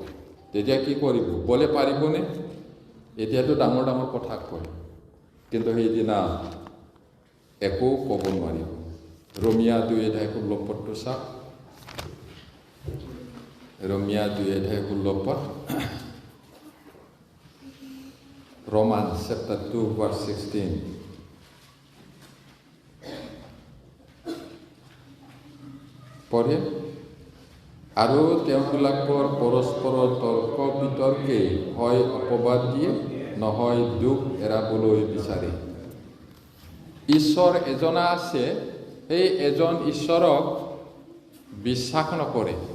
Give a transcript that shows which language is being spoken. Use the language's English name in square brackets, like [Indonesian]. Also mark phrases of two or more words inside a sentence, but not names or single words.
[Assamese] তেতিয়া কি কৰিব? বোলে পাৰিবনে? এতিয়াতো ডাঙৰ ডাঙৰ কথা কয়, কিন্তু সেইদিনা একো ক'ব নোৱাৰিব। ৰোমিয়া 2:16 চাওক, ৰোমিয়া 2:16, [English] Romans chapter 2 verse 16. [Assamese] পঢ়ে, আৰু তেওঁবিলাকৰ পৰস্পৰৰ তৰ্ক বিতৰ্কে হয় অপবাদ দিয়ে, নহয় দুখ এৰাবলৈ বিচাৰে। ঈশ্বৰ এজনা আছে, সেই এজন ঈশ্বৰক বিশ্বাস নকৰে।